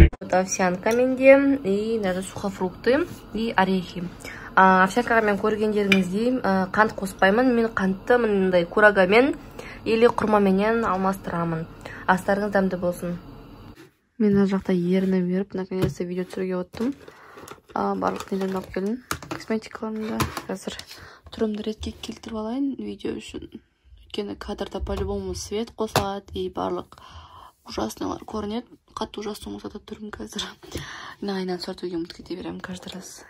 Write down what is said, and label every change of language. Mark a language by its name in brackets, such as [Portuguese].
[Russian] Овсянка [Kazakh] менде, [Russian] и даже сухофрукты, и орехи. [Kazakh] Овсянкаға мен көргендеріңіздей қант қоспаймын. Мен қантты мындай курагамен или құрмаменен алмастырамын. Астарыңыз дәмді болсын. Мен ар жақта ерініп беріп, наконец-то видео түсіруге оттым. Барлық неден алып келдім. Косметикаларымды қазір түрімді ретке келтіріп алайын видео үшін. Өйткені кадрда [Russian] по-любому свет [Kazakh] қосылады и барлық ужаснылар көрінеді. Қатты ужасно болса да түрім қазір. Айнан сортуге ұмытып кете беремін [Russian] каждый раз.